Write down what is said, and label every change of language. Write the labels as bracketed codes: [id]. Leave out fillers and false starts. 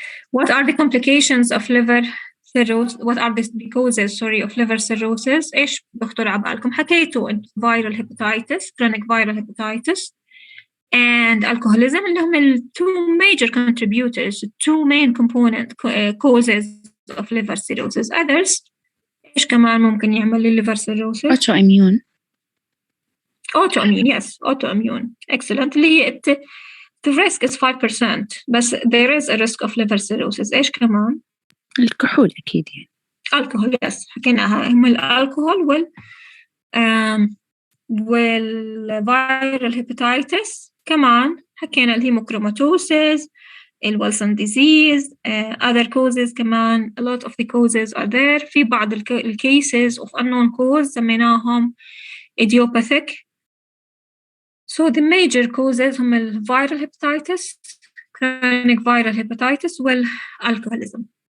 [en] What are the complications of liver cirrhosis? What are the causes of liver cirrhosis? [ar] إيش بخطر على بالكم؟ حكيتوا [en] viral hepatitis, chronic viral hepatitis and alcoholism [ar] اللي هم ال [en] 2 major contributors, 2 main component causes of liver cirrhosis. Others [ar] إيش كمان ممكن يعمل لي [en] liver cirrhosis? autoimmune. Autoimmune, yes, autoimmune. Excellent. The risk is 5%, [ar] بس [en] there is a risk of liver cirrhosis. [ar] إيش كمان؟ الكحول أكيد يعني. الكحول يس حكيناها هم الكحول والفيرال هيباتيتس كمان حكينا الهيموكروماتوسيس [en] Wilson disease, other causes [ar] كمان. [en] A lot of the causes are there. [ar] في بعض [en] cases of unknown cause [ar] سميناهم [en] idiopathic. So the major causes [ar] هم [en] viral hepatitis, chronic viral hepatitis, alcoholism.